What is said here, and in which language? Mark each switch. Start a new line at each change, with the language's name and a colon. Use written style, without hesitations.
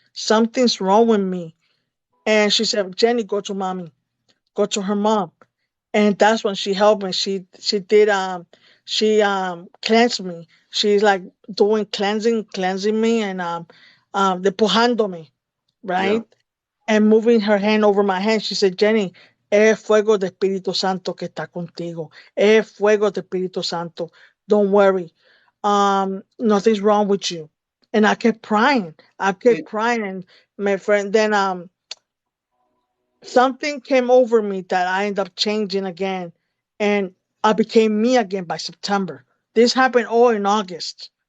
English: Something's wrong with me. And she said, Jenny, go to mommy. Go to her mom. And that's when she helped me. She did she cleansed me. She's like doing cleansing me and depujándome, Yeah. right? And moving her hand over my hand.
Spanish: She said, Jenny, es fuego de Espíritu Santo que está contigo. Es fuego de Espíritu Santo.
English: Don't worry. Nothing's wrong with you. And I kept crying. I kept And, crying. And my friend, then something came over me that I ended up changing again, and I became me again by September. This happened all in August.